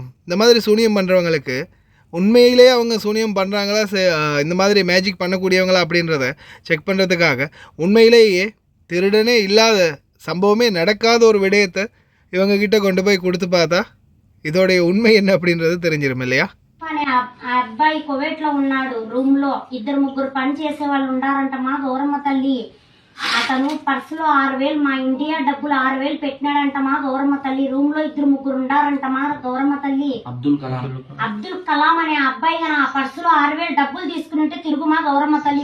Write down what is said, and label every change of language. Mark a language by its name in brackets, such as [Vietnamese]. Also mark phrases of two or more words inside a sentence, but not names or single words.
[Tamil] இந்த மாதிரி சூனியம் பண்ணுறவங்களுக்கு உண்மையிலே அவங்க சூனியம் பண்ணுறாங்களா, இந்த மாதிரி மேஜிக் பண்ணக்கூடியவங்களா அப்படின்றத செக் பண்ணுறதுக்காக உண்மையிலேயே திருடனே இல்லாத சம்பவமே நடக்காத ஒரு விடயத்தை இவங்கக்கிட்ட கொண்டு போய் கொடுத்து பார்த்தா இதோடைய உண்மை என்ன அப்படின்றது தெரிஞ்சிடும் இல்லையா? [Telugu] అబ్బాయి కువైట్ లో ఉన్నాడు. రూమ్ లో 2-3 పని చేసే వాళ్ళు ఉండారంటమా గౌరమ్మ తల్లి. అతను పర్సులో 6,000 మా ఇండియా డబ్బులు 6,000 పెట్టినాడంటమా గౌరమ్మ తల్లి. రూమ్ లో 2-3 ఉండారంటమా గౌరమ్మ తల్లి. అబ్దుల్ కలాం అనే అబ్బాయి గన ఆ పర్సులో 6,000 డబ్బులు తీసుకుని తిరుగుమా గౌరమ్మ తల్లి.